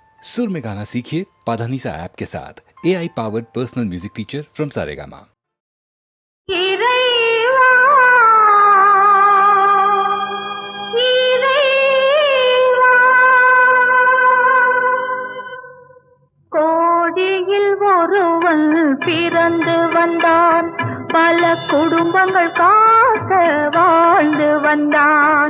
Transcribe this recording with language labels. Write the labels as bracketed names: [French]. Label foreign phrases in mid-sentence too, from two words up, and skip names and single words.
[Hindi] सुर में गाना सीखिए पाधानीसा ऐप के साथ। [English] AI powered personal music teacher from Saregama. [Tamil] கோடியில் ஒருவன் பிறந்து வந்தான், பல குடும்பங்கள் காக்க வாழ்ந்து வந்தான்.